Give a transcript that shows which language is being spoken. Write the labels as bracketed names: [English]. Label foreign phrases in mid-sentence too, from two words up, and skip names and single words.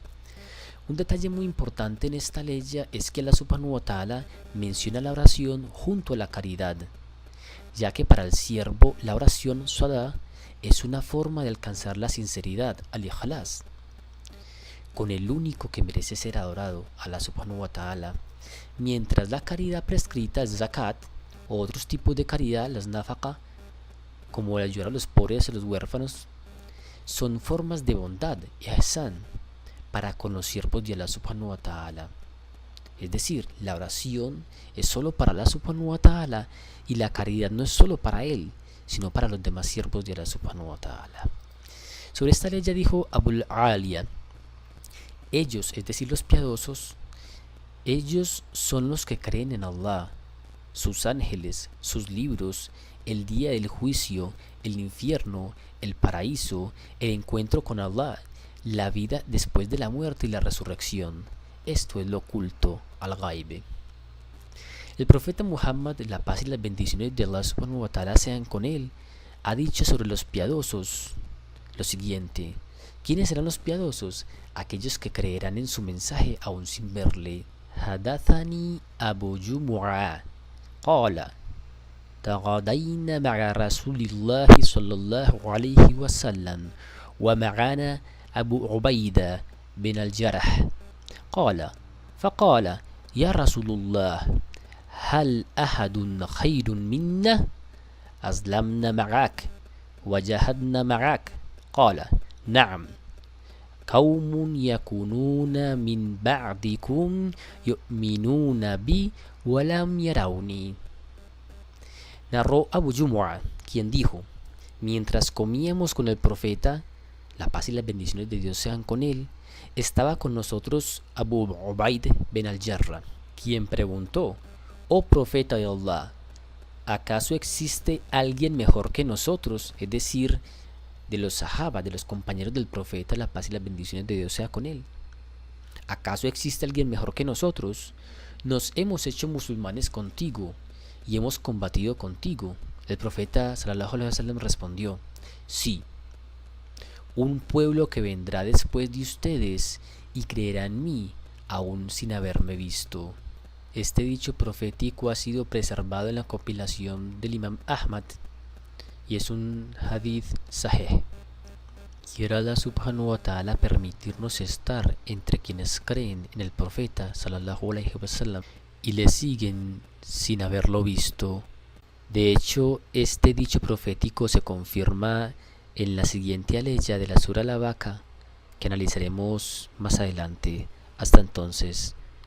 [Spanish] Un detalle muy importante en esta ley es que [Arabic] الله سبحانه وتعالى [Spanish] menciona la oración junto a la caridad, ya que para el siervo la oración salah es una forma de alcanzar la sinceridad, al-ikhlas, con el único que merece ser adorado, [Arabic] الله سبحانه وتعالى, [Spanish] mientras la caridad prescrita es zakat o otros tipos de caridad, las nafaqa, como el ayudar a los pobres y a los huérfanos, son formas de bondad, ihsan, para con los siervos de [Arabic] الله سبحانه وتعالى. [Spanish] Es decir, la oración es solo para [Arabic] الله سبحانه وتعالى [Spanish] y la caridad no es solo para él, sino para los demás siervos de [Arabic] الله سبحانه وتعالى. [Spanish] Sobre esta ley ya dijo Abul Aliya: ellos, es decir, los piadosos, ellos son los que creen en Allah, sus ángeles, sus libros, el día del juicio, el infierno, el paraíso, el encuentro con Allah, la vida después de la muerte y la resurrección. Esto es lo oculto, al-Ghaib. El profeta Muhammad, la paz y las bendiciones de [Arabic] الله سبحانه وتعالى [Spanish] sean con él, ha dicho sobre los piadosos lo siguiente: ¿quiénes serán los piadosos? Aquellos que creerán en su mensaje aún sin verle. [Arabic] حدثني أبو جمعة قال تغادينا مع رسول الله صلى الله عليه وسلم ومعنا أبو عبيدة بن الجرح فقال يا رسول الله هل أحد خير منا أسلمنا معك وجاهدنا معك قال نعم قوم يكونون من بعدكم يؤمنون بي ولم يروني. [Spanish] Narró Abu Jumu'a, quien dijo: mientras comíamos con el profeta, la paz y las bendiciones de Dios sean con él, estaba con nosotros Abu Ubaid bin al-Jarrah, quien preguntó: oh profeta de Allah, ¿acaso existe alguien mejor que nosotros? Es decir, de los sahaba, de los compañeros del profeta, la paz y las bendiciones de Dios sea con él. ¿Acaso existe alguien mejor que nosotros? Nos hemos hecho musulmanes contigo y hemos combatido contigo. El profeta [Arabic] صلى الله عليه وسلم [Spanish] respondió: sí, un pueblo que vendrá después de ustedes y creerá en mí, aún sin haberme visto. Este dicho profético ha sido preservado en la compilación del Imam Ahmad y es un [Arabic] حديث صحيح. [Spanish] Quiera [Arabic] الله سبحانه وتعالى [Spanish] permitirnos estar entre quienes creen en el profeta [Arabic] صلى الله عليه وسلم [Spanish] y le siguen sin haberlo visto. De hecho, este dicho profético se confirma en la siguiente aleya de la sura Al-Baqarah, que analizaremos más adelante. Hasta entonces.